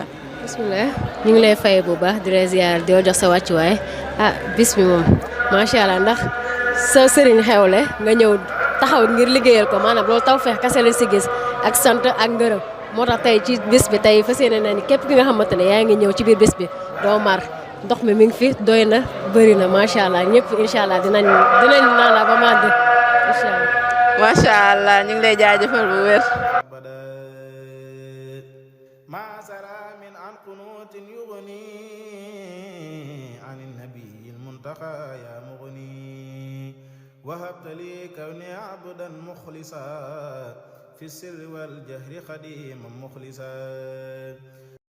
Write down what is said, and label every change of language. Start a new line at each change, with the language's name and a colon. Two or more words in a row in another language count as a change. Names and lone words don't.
Wolof: bismillah ñu ngi lay fay bu baax di la ziar di la jox sa wàccuwaay bis bi moom
Arabic: ما شاء الله
Wolof: ndax sa sëriñ xewle nga ñëw taxaw ngir liggéeyal ko maanaam loolu tawfeex kese la si gis ak sant ak ngërëm moo tax tey ci bis bi tey fas yéene na ni képp ki nga xamante ne yaa ngi ñëw ci biir bis bi doo mar ndox mi ngi fi doy na bëri na
Arabic: ما شاء الله
Wolof: ñëpp
Arabic: إن شاء الله
Wolof: dinañ naan la ba màgg
Arabic: إن شاء الله. ما شاء الله
Wolof: ñu ngi lay jaajëfal bu wér.
Arabic: يا مغني وهبت لي كوني عبدا مخلصا في السر والجهر خديما مخلصا